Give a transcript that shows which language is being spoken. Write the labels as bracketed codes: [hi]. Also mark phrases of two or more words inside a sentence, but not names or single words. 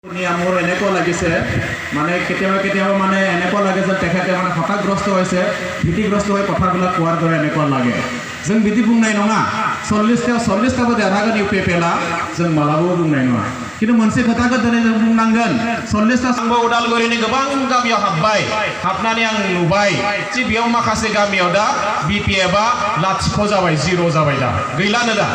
[as] মোৰ এনেকুৱা লাগিছে মানে কেতিয়াবা মানে এনেকুৱা লাগে যে তেখেতে মানে হতাশগ্ৰস্ত হৈছে ভীতিগ্ৰস্ত হৈ কথাবিলাক কোৱাৰ দৰে এনেকুৱা লাগে [brx] जों बिदि बुंनाय नङा 40 देरहागोन इउपिपिएलआ जों मालाबाबो बुंनाय नङा किन्तु मोनसे खोथाखौ दिनै जों बुंनांगोन 40टा आंबो उदालगुरिनि गोबां गामियाव हाबनानै आं नुबाय जे बेयाव माखासे गामियाव दा बिपिएफआ लाथिख' जाबाय जिर' जाबाय दा गैलानो दा